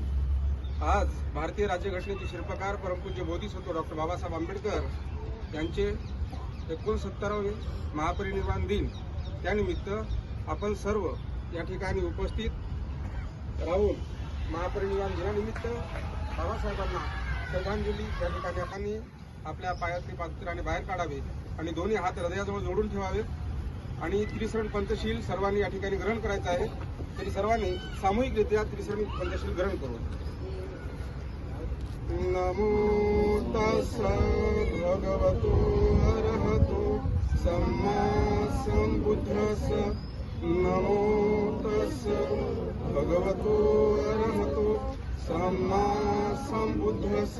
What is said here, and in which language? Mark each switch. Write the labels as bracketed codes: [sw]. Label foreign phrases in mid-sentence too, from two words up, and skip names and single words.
[mr] आज भारतीय राज्यघटनेचे शिल्पकार परमपूज्य बोधिसत्व डॉक्टर बाबासाहेब आंबेडकर यांचे 69वे महापरिनिर्वाण दिन, त्यानिमित्त आपण सर्व या ठिकाणी उपस्थित राहून महापरिनिर्वाण दिनानिमित्त बाबासाहेबांना श्रद्धांजली या ठिकाणी आपण आपल्या पायातले पादत्राणे बाहेर काढावे आणि दोन्ही हात हृदयाजवळ जोडून ठेवावे आणि त्रिसरण पंचशील सर्वांनी या ठिकाणी ग्रहण करायचं आहे. तरी सर्वांनी सामूहिकरित्या त्रिसरण पंचशील ग्रहण करू. [pi] नमो तस्सै भगवतो अरहतो सम्मा संबुद्धस्स. नमो तस्सै भगवतो अरहतो सम्मा संबुद्धस्स.